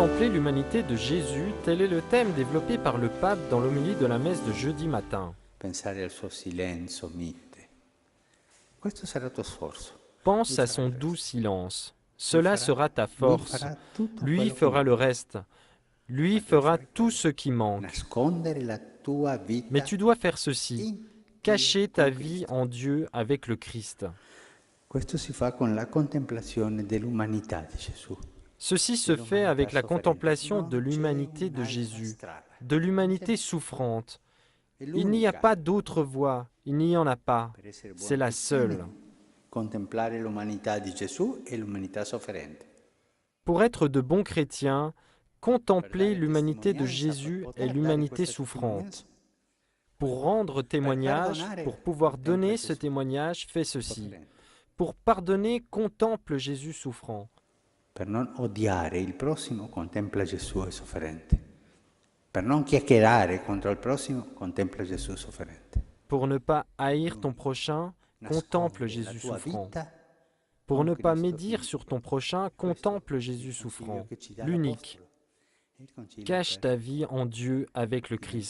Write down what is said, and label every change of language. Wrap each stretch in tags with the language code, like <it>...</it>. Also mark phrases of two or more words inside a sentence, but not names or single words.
<fr>l'humanité de Jésus, tel est le thème développé par le pape dans l'homélie de la messe de jeudi matin.</fr> <it>Pensare al suo silenzio mite. Questo sarà il tuo sforzo.</it> <fr>Pense à son doux silence. Cela sera ta force. Lui fera le reste. Lui fera tout ce qui manque.</fr> <it>Nascondere la tua vita.</it> <fr>Mais tu dois faire ceci. Cacher ta vie en Dieu avec le Christ.</fr> <it>Questo si fa con la contemplazione dell'umanità di Gesù.</it> <fr>Ceci se fait avec la contemplation de l'humanité de Jésus, de l'humanité souffrante. Il n'y a pas d'autre voie, il n'y en a pas, c'est la seule.</fr> <it>Contemplare l'umanità di Gesù e l'umanità sofferente.</it> <fr>Pour être de bons chrétiens, contempler l'humanité de Jésus et l'humanité souffrante. Pour rendre témoignage, pour pouvoir donner ce témoignage, fais ceci. Pour pardonner, contemple Jésus souffrant.</fr> <it>Per non odiare il prossimo, contempla Gesù e sofferente. Per non chiacchierare contro il prossimo, contempla Gesù sofferente.</it> <fr>Pour ne pas haïr ton prochain, contemple Jésus souffrant. Pour ne pas médire sur ton prochain, contemple Jésus souffrant, l'unique. Cache ta vie en Dieu avec le Christ.</fr>